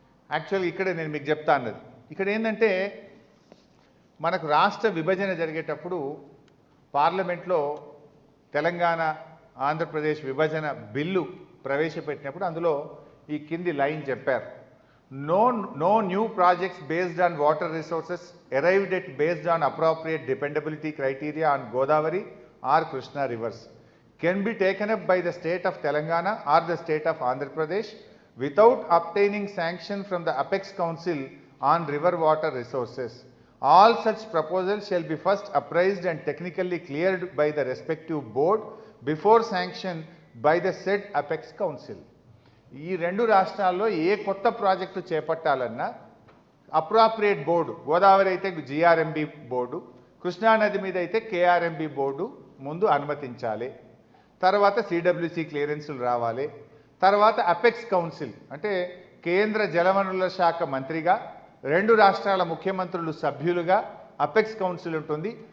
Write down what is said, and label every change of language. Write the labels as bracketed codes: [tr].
[te] యాక్చువల్గా ఇక్కడే నేను మీకు చెప్తా అన్నది ఇక్కడ ఏంటంటే మనకు రాష్ట్ర విభజన జరిగేటప్పుడు పార్లమెంట్లో తెలంగాణ ఆంధ్రప్రదేశ్ విభజన బిల్లు ప్రవేశపెట్టినప్పుడు అందులో ఈ కింది లైన్ చెప్పారు. [en] No new projects based on water resources arrived at based on appropriate dependability criteria on Godavari or Krishna rivers can be taken up by the state of Telangana or the state of Andhra Pradesh without obtaining sanction from the Apex Council on river water resources. All such proposals shall be first appraised and technically cleared by the respective board before sanction by the said Apex Council. [te] ఈ రెండు రాష్ట్రాల్లో ఏ కొత్త project చేపట్టాలన్నా appropriate board, Godavari అయితే GRMB board, కృష్ణానది మీద అయితే KRMB board ముందు అనుమతించాలి. తర్వాత సిడబ్ల్యూసి క్లియరెన్సులు రావాలి. తర్వాత అపెక్స్ కౌన్సిల్ అంటే కేంద్ర జలవనరుల శాఖ మంత్రిగా రెండు రాష్ట్రాల ముఖ్యమంత్రులు సభ్యులుగా అపెక్స్ కౌన్సిల్ ఉంటుంది.